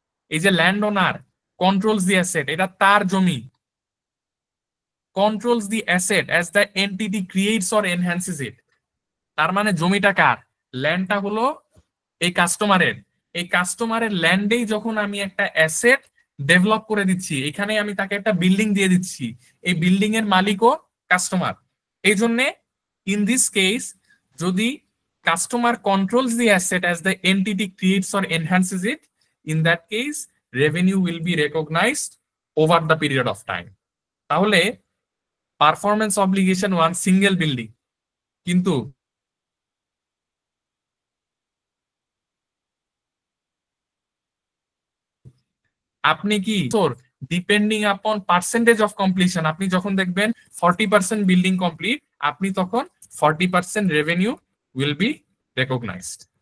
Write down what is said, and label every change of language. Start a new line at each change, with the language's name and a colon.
English: এই যে land owner controls the asset,
Bangla: এটা তার জমি,
English: Controls the asset as the entity creates or enhances it.
Bangla: তার মানে জমিটা কার? ল্যান্ডটা হলো এই কাস্টমারের। এই কাস্টমারের ল্যান্ডেই যখন আমি একটা অ্যাসেট ডেভেলপ করে দিচ্ছি, এখানে আমি তাকে একটা বিল্ডিং দিয়ে দিচ্ছি, এই বিল্ডিং এর মালিকও কাস্টমার। এই জন্যে
English: In this case, যদি customer controls the asset as the entity creates or enhances it, in that case revenue will be recognized over the period of time.
Bangla: তাহলে পারফরম্যান্স অব্লিগেশন 1 সিঙ্গেল বিল্ডিং, কিন্তু আপনি কি depending আপন percentage of completion, আপনি যখন দেখবেন 40% building complete, আপনি তখন 40% রেভিনিউ
English: will be recognized.